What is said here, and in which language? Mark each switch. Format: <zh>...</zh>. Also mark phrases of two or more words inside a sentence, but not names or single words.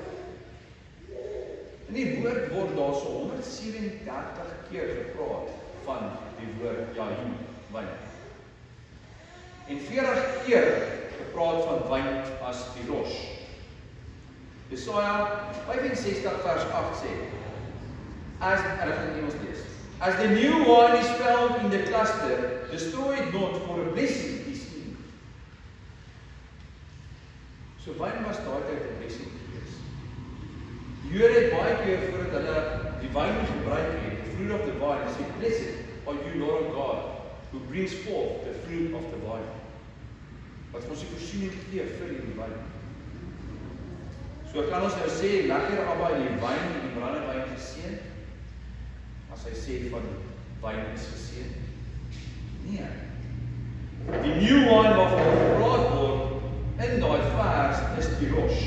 <af>In die woord word daar so 137 keer gepraat van die woord Yahin, wyn. En 40 keer gepraat van wyn as Tirosh. Jesaja 65 vers 8 sê,</af> <en>as the new wine is found in the cluster, destroy it not, for a blessing is in.</en> <af>So wyn was daai tyd 'n blessing gewees. Die Jode het baie keer voordat hulle die wyn gebruik het,</af> <en>the fruit of the vine, sê, blessed are you, Lord of God, who brings forth the fruit of the vine.</en> <af>Wat ons die voorsiening gee vir die wyn. So kan ons nou sê, lekker Abba die wyn en die brandewyn geseën, as hy sê van wyn is geseën? Nee. Die</af> <en>new wine</en> <af>waarvan gepraat word in daai vers is Tirosh.</af>